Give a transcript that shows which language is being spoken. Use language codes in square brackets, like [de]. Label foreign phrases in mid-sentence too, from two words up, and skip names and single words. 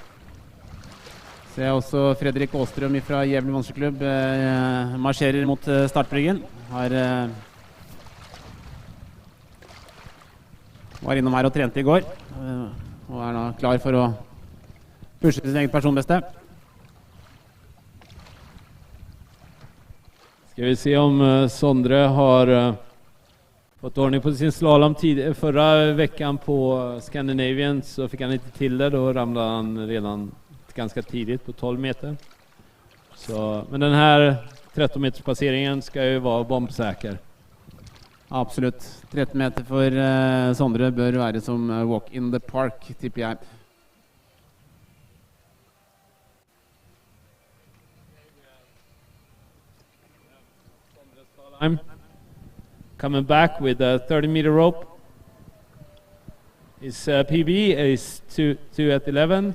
[no] Ser også Fredrik Åstrøm fra Gävle Monsterklubb marsjerer mot startbryggen. Var innom her og trente i går, og er nå klar for å pushe sin eget personbeste. [sv] Ska vi se om Sondre har fått ordning på sin slalom förra veckan på Scandinavian, så fick han inte till det, då ramlade han redan ganska tidigt på 12 meter. Så, men den här 13 meters passeringen ska ju vara bombsäker. [no] Absolutt. 13 meter for Sondre bør være som [en] walk in the park, [no] tipper jeg. [en] I'm coming back with a 30-meter rope. His PB is 2 at 11.